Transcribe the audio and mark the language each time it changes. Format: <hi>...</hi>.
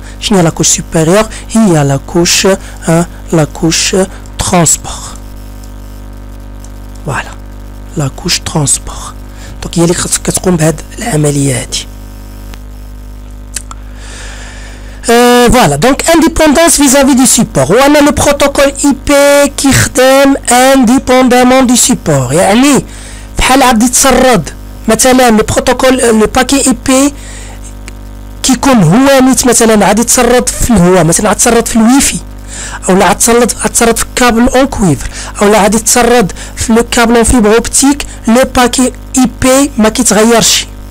<ar>شنو هي لاكوش سوبيريور؟ هي لاكوش ترونسبور. فوالا لاكوش ترونسبور دونك هي اللي كتقوم بهاد العمليه هذه.</ar> <fr>Voilà, donc indépendance vis-à-vis du support. On a le protocole IP qui</fr> <ar>خدام</ar> <fr>indépendamment du support.</fr> <ar>يعني بحال عاد يتسرد مثلا لو بروتوكول لو باكي اي بي كيكون هو نيت مثلا عاد يتسرد في الهواء، مثلا عاد يتسرد في الويفي او لا عاد يتسرد في كابل اون كويفر او لا عاد يتسرد في لو كابل اون فيبر اوبتيك، لو باكي اي بي ما كيتغيرش.</ar>